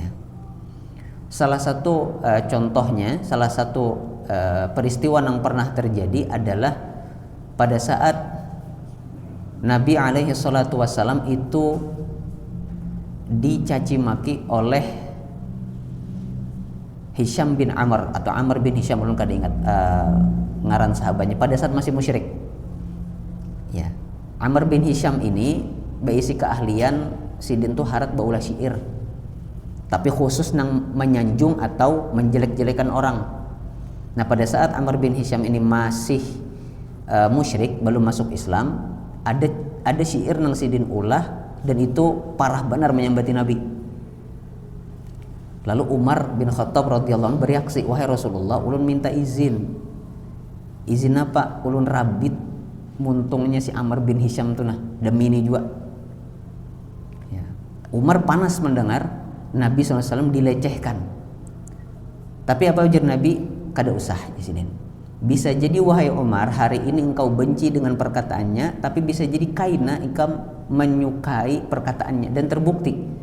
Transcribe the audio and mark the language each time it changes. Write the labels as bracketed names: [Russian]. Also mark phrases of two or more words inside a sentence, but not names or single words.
[Indonesian] Salah satu contohnya, salah satu peristiwa yang pernah terjadi adalah pada saat Nabi [Arabic] عليه الصلاة والسلام [Indonesian] itu dicaci maki oleh Hisham bin Amr atau Amr bin Hisham, belum kada ingat ngaran sahabatnya, pada saat masih musyrik. [Banjar] Ya, Amr bin Hisham ini berisi keahlian Sidin tuh harat baulah syair, tapi khusus nang menyanjung atau menjelek-jelekan orang. [Indonesian] Nah pada saat Amr bin Hisham ini masih musyrik, belum masuk Islam, ada syair nang Sidin ulah, dan itu parah benar menyambati Nabi. Lalu Umar bin Khattab [Arabic] رضي الله عنه [Indonesian] bereaksi, wahai Rasulullah, ulun minta izin apa? [Banjar] Ulun rabit muntungnya si Amr bin Hisham tuh nah, demi ini juga. [Indonesian] Ya. Umar panas mendengar Nabi SAW dilecehkan. Tapi apa ujar Nabi? Kada usah di sini. Bisa jadi wahai Umar, hari ini engkau benci dengan perkataannya, tapi bisa jadi kaina engkau menyukai perkataannya, dan terbukti.